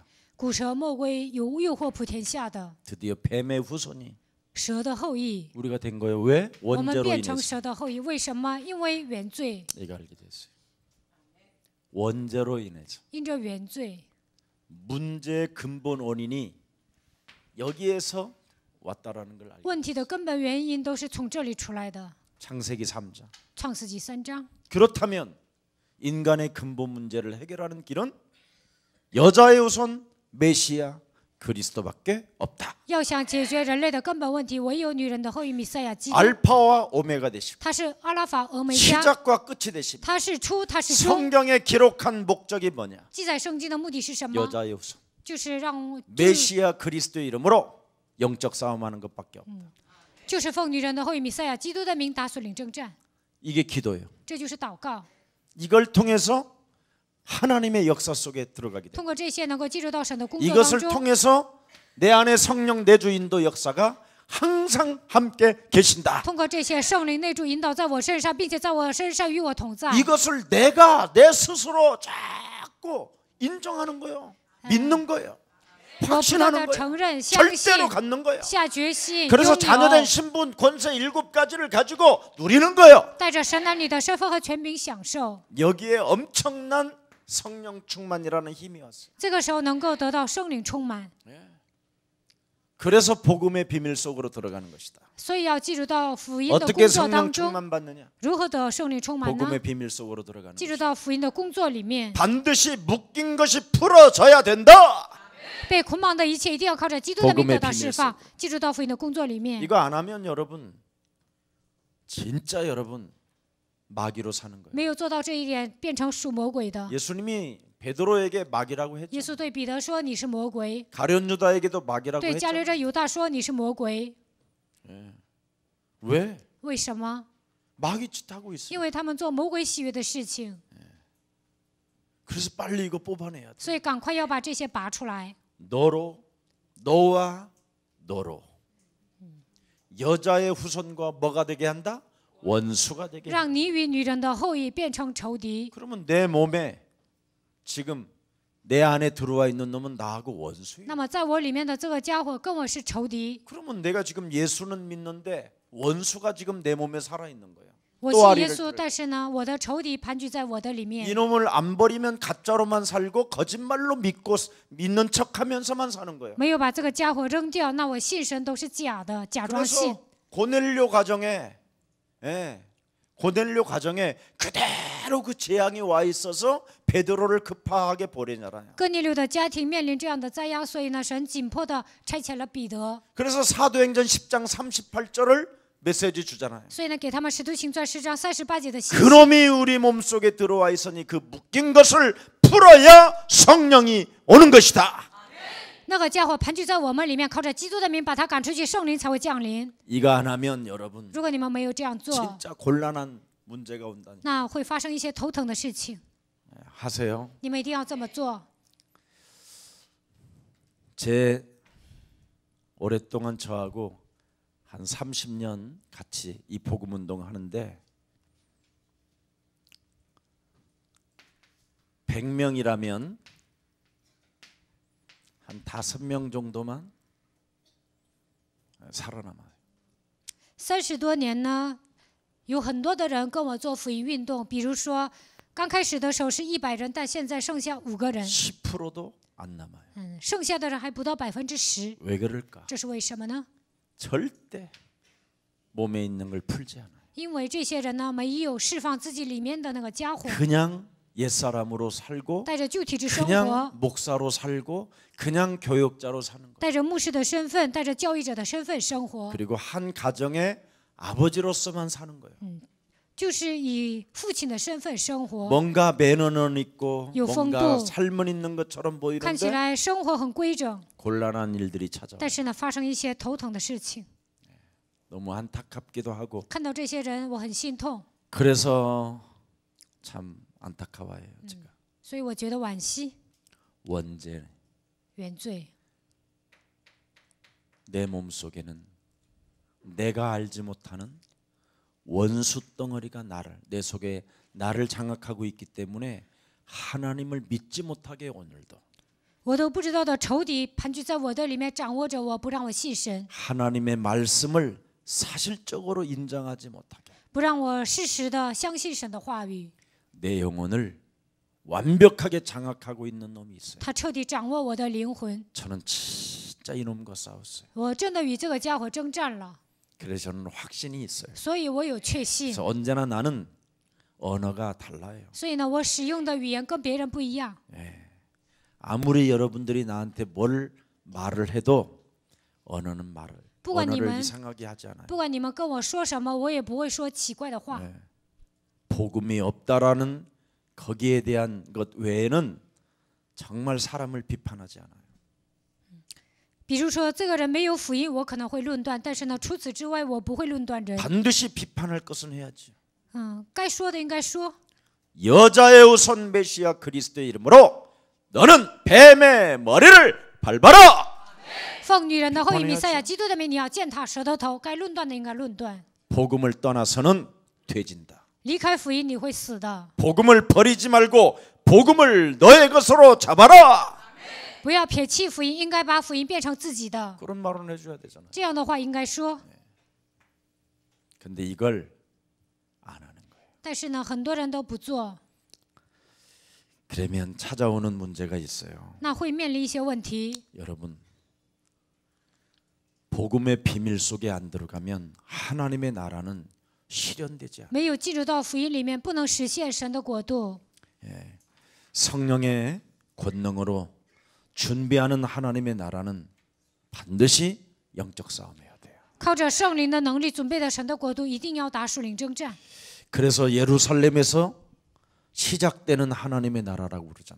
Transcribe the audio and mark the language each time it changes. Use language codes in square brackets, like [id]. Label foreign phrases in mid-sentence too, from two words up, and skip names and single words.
[zh] 古蛇魔鬼有诱惑普天下的 [ko] 드디어 뱀의 후손이 [zh] 蛇的后裔， [ko] 우리가 된 거예요. 왜? [zh] 我们 [ko] 원죄로 [zh] 变成 [ko] 인해서 [zh] 蛇的后裔，为什么？因为原罪， [ko] 얘가 알게 됐어요. 원죄로 인해서 [zh] 因着原罪， [ko] 문제의 근본 원인이 여기에서 왔다라는 걸 알게. [zh] 问题的根本原因都是从这里出来的。 [ko] 창세기 3장. [zh] 创世纪3章， [ko] 그렇다면 인간의 근본 문제를 해결하는 길은 여자의 후손 메시아 그리스도밖에 없다. [zh] 要想解决人类的根本问题，唯有女人的后裔弥赛亚基督。 [ko] 알파와 오메가 되시고 [zh] 他是阿拉法、俄梅加， [ko] 시작과 끝이 되시고 [zh] 他是初，他是终。 [ko] 성경에 기록한 목적이 뭐냐? [zh] 记载圣经的目的是什么？ [ko] 여자의 후손 [zh] 就是让， [ko] 메시아 그리스도의 이름으로 영적 싸움하는 것밖에 없다. [zh] 就是奉女人的后裔弥赛亚基督的名打属灵征战， [ko] 이게 기도예요. [zh] 这就是祷告。 [ko] 이걸 통해서 하나님의 역사 속에 들어가게 돼. [zh] 通过这些能够进入到神的工作当 [ko] 이것을 [zh] 中， [ko] 통해서 내 안에 성령 내주 인도 역사가 항상 함께 계신다. [zh] 通过这些圣灵内住引导在我身上，并且在我身上与我同在。 [ko] 이것을 내가 내 스스로 자꾸 인정하는 거예요. 믿는 거예요. [zh] 我不断 [ko] 확신하는 [zh] 的 [ko] 거예요. [zh] 承认、相信、 [ko] 절대로 갖는 거예요. [zh] 下决心， [ko] 그래서 [zh] 拥 [ko] 자녀된 [zh] 有， [ko] 신분 권세 7가지를 가지고 누리는 거예요. [zh] 带着神儿女的身份和权柄享受。 [ko] 여기에 엄청난 성령 충만이라는 힘이 왔어요. [zh] 这个时候能够得到圣灵充满， [ko] 그래서 복음의 비밀 속으로 들어가는 것이다. [zh] 所以要进入到福音的 [ko] 어떻게 [zh] 工作 [ko] 성령 [zh] 当中。 [ko] 충만 받느냐? [zh] 如何得圣灵充满呢？ [ko] 복음의 비밀 속으로 들어가는 [zh] 进入 [ko] 것이다. [zh] 到福音的工作里面， [ko] 반드시 묶인 것이 풀어져야 된다. [zh] 被捆绑的一切一定要靠着基督的名 [ko] 복음의 [zh] 得到 [ko] 비밀 [zh] 释放。进入到福音的工作里面， [ko] 이거 안 하면 여러분 진짜 여러분 마귀로 사는 거예요. [zh] 没有做到这一点，变成属魔鬼的。 [ko] 예수님이 베드로에게 마귀라고 [zh] 耶 [ko] 했죠. [zh] 稣对彼得说：“你是魔鬼。 [ko] 가룟 유다에게도 마귀라고 [zh] 对加略 [ko] 했죠. [zh] 人犹大说：“你是魔鬼。 [ko] 왜? [zh] 为什么？ [ko] 마귀 짓 하고 있어요. [zh] 因为他们做魔鬼喜悦的事情， [ko] 그래서 빨리 이거 뽑아내야 돼. [zh] 所以赶快要把这些拔出来。 [ko] 너와 너로 여자의 후손과 뭐가 되게 한다? 원수가 되게. [zh] 让你与女人的后裔变成仇敌。 [ko] 그러면 내 몸에 지금 내 안에 들어와 있는 놈은 나하고 원수예요. [zh] 那么在我里面的这个家伙跟我是仇敌。 [ko] 그러면 내가 지금 예수는 믿는데 원수가 지금 내 몸에 살아 있는 거예요. [zh] 我 [ko] 또 [zh] 信 [ko] 아리를 [zh] 耶稣， [ko] 들어요. [zh] 但是呢，我的仇敌盘踞在我的里面。 [ko] 이놈을 안 버리면 가짜로만 살고 거짓말로 믿고 믿는 척하면서만 사는 거예요. [zh] 没有把这个家伙扔掉，那我信神都是假的，假装信。 [ko] 그래서 고넬료 가정에 고넬료 가정에 그대로 그 재앙이 와 있어서 베드로를 급하게 보내잖아요. [zh] 哥尼流的家庭面临这样的灾殃，所以呢，神紧迫的差遣了彼得， [ko] 그래서 사도행전 10장 38절을 메시지 주잖아요. [zh] 所以呢，给他们使徒行传10章38节的信息。 [ko] 그놈이 우리 몸속에 들어와 있으니 그 묶인 것을 풀어야 성령이 오는 것이다. [zh] 那个家伙盘踞在我们里面，靠着基督的名把他赶出去，圣灵才会降临。 [ko] 이거 안 하면 여러분 [zh] 如果你们没有这样做， [ko] 진짜 곤란한 문제가 온다니. [zh] 那会发生一些头疼的事情。 [ko] 하세요. [zh] 你们一定要这么做。 [ko] 제 오랫동안 저하고 한 30년 같이 이 복음 운동 하는데 100명이라면 한 5명 정도만 살아남아요. [zh] 30 多年呢，有很多的人跟我做福音运动，比如说刚开始的时候是100人，但现在剩下5个人， [ko] 10%도 안 남아요. [zh] 剩下的人还不到10%， [ko] 왜 그럴까? [zh] 这是为什么呢？ [ko] 절대 몸에 있는 걸 풀지 않아요. [zh] 因为这些人呢，没有释放自己里面的那个家伙， [ko] 그냥 옛사람으로 살고 [zh] 带着旧体质生 [ko] 그냥 [zh] 活， [ko] 목사로 살고 그냥 교육자로 사는 거예요. [zh] 带着牧师的身份，带着教育者的身份生活， [ko] 그리고 한 가정의 아버지로서만 사는 거예요. [zh] 就是以父亲的身份生活， [ko] 뭔가 매너는 있고 요 뭔가 phong度. 삶은 있는 것처럼 [zh] 看起 [ko] 보이는데 [zh] 来生活很规整， [ko] 곤란한 일들이 찾아와요. [zh] 但是呢，发生一些头疼的事情。 [ko] 너무 안타깝기도 하고 [zh] 看到这些人，我很心痛， [ko] 그래서 참 안타까워요. 제가 [zh] 所以我觉得惋惜、 [ko] 원죄 [zh] 原罪。 [ko] 내 몸속에는 내가 알지 못하는 원수 덩어리가 내 속에 나를 장악하고 있기 때문에 하나님을 믿지 못하게 오늘도 [zh] 我都不知道的仇敌盘踞在我的里面，掌握着我，不让我信神， [ko] 하나님의 말씀을 사실적으로 인정하지 못하게 [zh] 不让我适时的相信神的话语。 [ko] 내 영혼을 완벽하게 장악하고 있는 놈이 있어요. [zh] 他彻底掌握我的灵魂， [ko] 저는 진짜 이놈과 싸웠어요. [zh] 我真的与这个家伙征战了， [ko] 그래서 저는 확신이 있어요. [zh] 所以我有确信。 [ko] 그래서 언제나 나는 언어가 달라요. [zh] 所以呢，我使用的语言跟别人不一样。 [ko] 아무리 여러분들이 나한테 뭘 말을 해도 언어는 말을 [zh] 不管你 [ko] 언어를 [zh] 们 [ko] 이상하게 하지 않아요. [zh] 不管你们跟我说什么，我也不会说奇怪的话。 [ko] 네. 복음이 없다라는 거기에 대한 것 외에는 정말 사람을 비판하지 않아요. [zh] 比如说，这个人没有福音，我可能会论断，但是呢，除此之外，我不会论断人。 [ko] 반드시 비판할 것은 해야지. [zh] 该说的应该说。 [ko] 여자의 우선 메시아 그리스도의 이름으로 너는 뱀의 머리를 밟아라. [zh] 奉女人的后裔弥赛亚基督的名，你要践踏舌头头。该论断的应该论断。 [ko] 복음을 떠나서는 돼진다. [zh] 离开福音，你会死的。 [ko] 복음을 버리지 말고 복음을 너의 것으로 잡아라. [zh] 不要撇弃福音，应该把福音变成自己的。 [ko] 그런 말은 해줘야 되잖아. [zh] 这样的话应该说。 [ko] 근데 이걸 안 하는 거예요. [zh] 但是呢，很多人都不做， [ko] 그러면 찾아오는 문제가 있어요. [zh] 那会面临一些问题。 [ko] 여러분, 복음의 비밀 속에 안 들어가면 하나님의 나라는 실현되지 않아요. [zh] 没有进入到福音里面，不能实现神的国度。 [ko] 성령의 권능으로 준비하는 하나님의 나라는 반드시 영적 싸움이어야 돼요. [zh] 靠着圣灵的能力准备的神的国度，一定要打属灵征战。 [ko] 그래서 예루살렘에서 시작되는 하나님의 나라라고 그러잖아요.